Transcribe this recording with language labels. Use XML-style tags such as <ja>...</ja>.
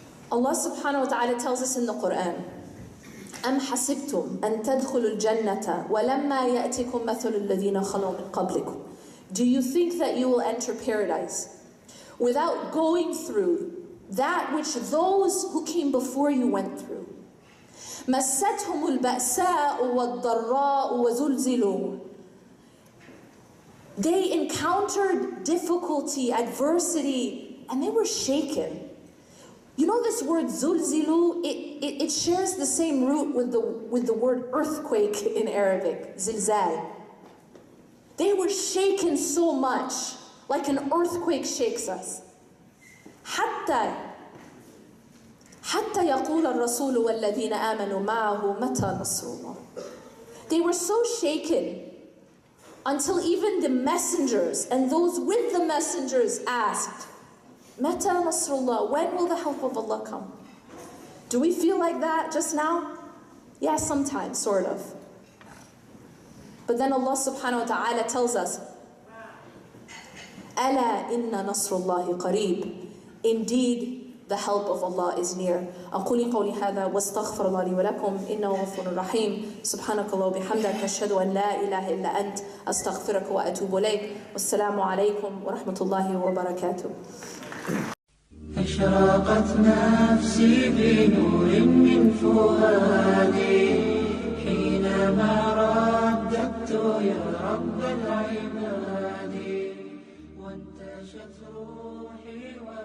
<ar>Allah subhanahu wa ta'ala</ar> <en>tells us in the Quran,</en> <ar>أَمْ حَسِبْتُمْ أَن تَدْخُلُوا الْجَنَّةَ وَلَمَّا يَأْتِكُمْ مَثَلُ الَّذِينَ خَلَوْا مِن قَبْلِكُمْ.</ar> <en>Do you think that you will enter paradise without going through that which those who came before you went through?</en> <ar>مَسَّتْهُمُ الْبَأْسَاءُ وَالضَّرَّاءُ وَزُلْزِلُوا.</ar> <en>They encountered difficulty, adversity, and they were shaken. You know this word zulzilu, it shares the same root with the word earthquake in Arabic, zilzal. They were shaken so much, like an earthquake shakes us.</en> <ar>حتى يقول الرسول والذين آمنوا معه متى نصر الله.</ar> <en>They were so shaken until even the messengers and those with the messengers asked, Mata Nasrullah, when will the help of Allah come? Do we feel like that just now? Yeah, sometimes, sort of. But then Allah subhanahu wa ta'ala tells us,</en> <ar>أَلَا إِنَّ نَصْرُ اللَّهِ قَرِيبٌ.</ar> <en>Indeed, the help of Allah is near.</en> <ar>أقول قولي هذا واستغفر الله لي ولكم إنه غفور رحيم. سبحانك الله وبحمدك أشهد أن لا إله إلا أنت أستغفرك وأتوب إليك. والسلام عليكم ورحمة الله وبركاته. أشرقت نفسي بنور من فؤادي حينما رددت يا رب العباد وانتشت روحي</ar>